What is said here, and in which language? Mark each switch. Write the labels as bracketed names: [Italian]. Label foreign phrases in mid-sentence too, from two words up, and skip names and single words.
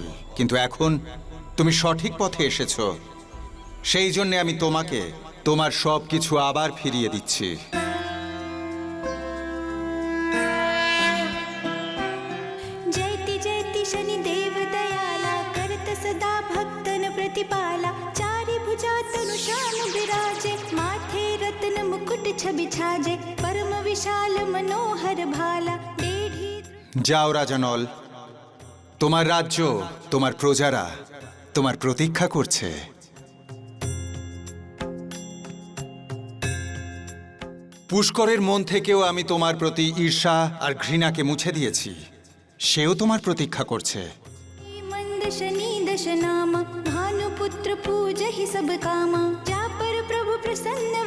[Bangla] কিন্তু এখন তুমি সঠিক পথে এসেছো, সেই জন্য আমি তোমাকে তোমার সব কিছু আবার ফিরিয়ে দিচ্ছি। [Hindi] जयति जयति शनिदेव दयाला करत सदा भक्तन प्रतिपाला चारि भुजा तनु श्याम विराजे माथे रत्न मुकुट छवि छाजे परम विशाल मनोहर भाला डेढ़ी [Bangla] যাও রাজা নল, তোমার রাজ্য, তোমার প্রজারা তোমার প্রতীক্ষা করছে। পুষ্করের মন থেকেও আমি তোমার প্রতি ঈর্ষা আর ঘৃণাকে মুছে দিয়েছি, সেও তোমার প্রতীক্ষা করছে। [Hindi] मंद शनि दश नामा भानुपुत्र पूज ही सब कामा जा पर प्रभु प्रसन्न